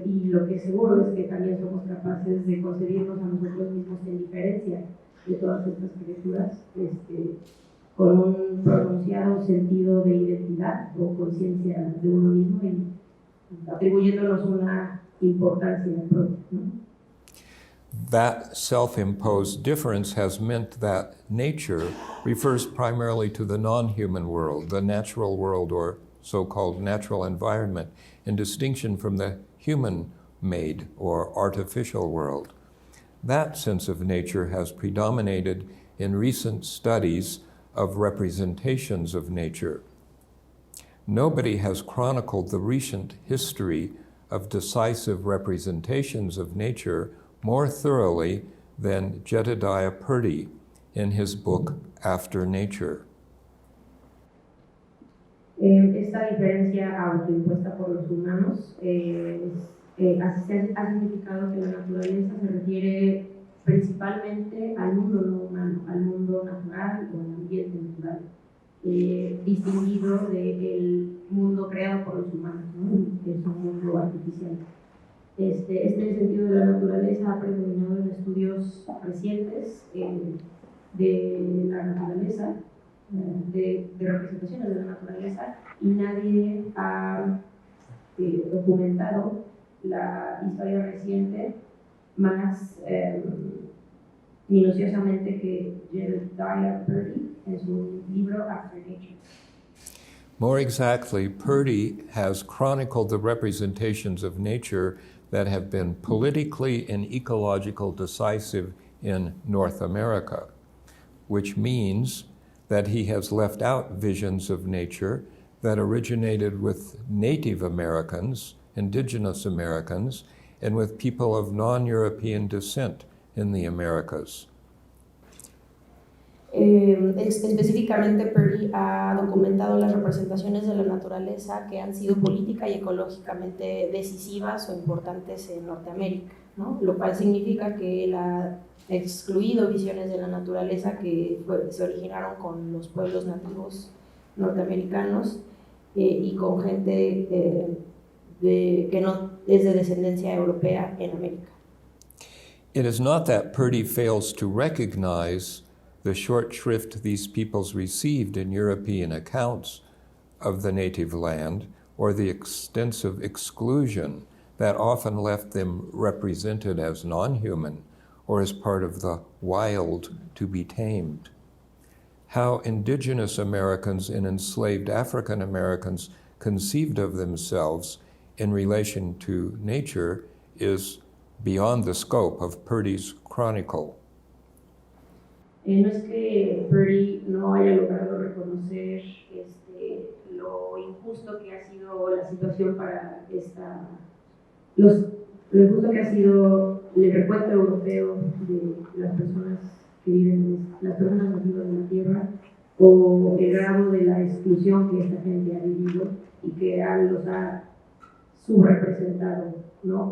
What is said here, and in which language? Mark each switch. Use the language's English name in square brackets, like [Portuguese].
[Spanish] lo que es seguro es que también somos capaces de concebirnos a nosotros mismos en diferencia de todas estas criaturas, con un pronunciado sentido de identidad o conciencia de uno mismo y atribuyéndonos una importancia propia, ¿no? [English] That self-imposed difference has meant that nature refers primarily to the non-human world, the natural world or so-called natural environment, in distinction from the human-made or artificial world. That sense of nature has predominated in recent studies of representations of nature. Nobody has chronicled the recent history of decisive representations of nature more thoroughly than Jedediah Purdy in his book After Nature. [Spanish] Esta diferencia autoimpuesta por los humanos ha significado que la naturaleza se refiere principalmente al mundo no humano, al mundo natural o al ambiente natural, distinguido del mundo creado por los humanos, ¿no? Que es un mundo artificial. Este sentido de la naturaleza ha predominado en estudios recientes de la naturaleza, de representaciones de la naturaleza, y nadie ha documentado la historia reciente más minuciosamente que Jedediah Purdy en su libro After Nature. [English] More exactly, Purdy has chronicled the representations of nature that have been politically and ecological decisive in North America, which means that he has left out visions of nature that originated with Native Americans, indigenous Americans, and with people of non-European descent in the Americas. [Spanish] Específicamente, Purdy ha documentado las representaciones de la naturaleza que han sido política y ecológicamente decisivas o importantes en Norteamérica, ¿no? Lo cual significa que él ha excluido visiones de la naturaleza que se originaron con los pueblos nativos norteamericanos y con gente que no es de descendencia europea en América. [English] It is not that Purdy fails to recognize the short shrift these peoples received in European accounts of the native land, or the extensive exclusion that often left them represented as non-human or as part of the wild to be tamed. How indigenous Americans and enslaved African Americans conceived of themselves in relation to nature is beyond the scope of Purdy's chronicle. [Spanish] No es que Purdy no haya logrado reconocer lo injusto que ha sido la situación para lo injusto que ha sido el recuento europeo de las personas que viven, las personas nativas de la tierra, o el grado de la exclusión que esta gente ha vivido y que los ha subrepresentado, ¿no?